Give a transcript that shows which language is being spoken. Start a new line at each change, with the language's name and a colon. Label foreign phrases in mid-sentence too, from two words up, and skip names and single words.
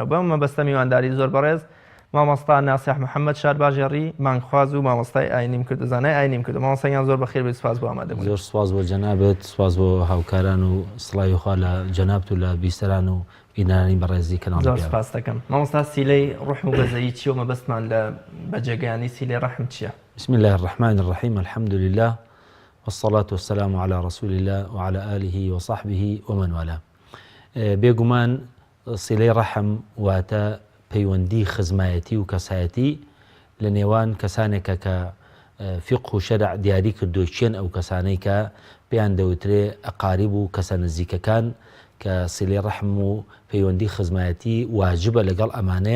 Central Kurdish: بەم مەبەستە میوانداری زۆر بەڕێز مامۆستا ناسیح محەممەد شارباژێڕی مانگخواز و مامۆستای ئاینیم کردزانای ئاینیم کرد. مامۆستایان زۆر بەخێر بێت. سپاس بۆ ئامادەبوون. زۆر سپاس بۆ جەنابەت، سپاس بۆ هاوکاران و سڵاوی خوا لە جەنابەت و لە بیستەران و بینەرانی بەڕێزی کەناڵ. زۆر سپاس دەکەم. مامۆستا سیلەی ڕەحم و بەزەیی چییە و مەبەستمان لە بەجێگەیانی سیلەی ڕەحم چییە؟
Arabic: بسم الله الرحمن الرحيم الحمد لله والصلاة والسلام على رسول الله وعلى آله وصحبه ومن والاه.
Central Kurdish: بێگومان سیلەی ڕەحم واتە پەیوەندی خزمایەتی و کەسایەتی لە نێوان کەسانێکە کە فقه و شەرع دیاری کردو چێن ئەو کەسانەی کە پێیان دەوترێ ئەقاریب و کەسە نزیکەکان کە سیلەی ڕەحم و پەیوەندی خزمایەتی واجبە لەگەڵ ئەمانەیە.